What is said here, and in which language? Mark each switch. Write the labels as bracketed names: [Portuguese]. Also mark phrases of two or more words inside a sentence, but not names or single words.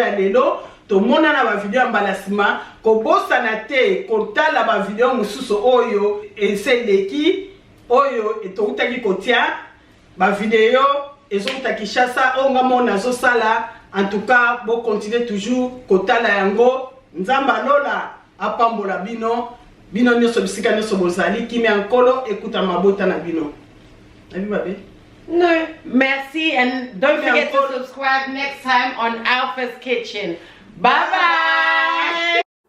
[Lingala] ya lelo tomona na bavideo ya mbala nsima kobosana te kotala bavideo mosusu oyo ese eleki oyo toutaki kotia bavideo ezouta Kinshasa oyo nga mona azosala [French] en tout cas [Lingala] bocontinue toujours kotala yango nzambe alola apambola bino nyonso bisika nyonso bozali kimia nkolo ekuta mabota na bino nabi babe. [English] No, merci and don't forget to subscribe next time on Alpha's Kitchen. Bye bye.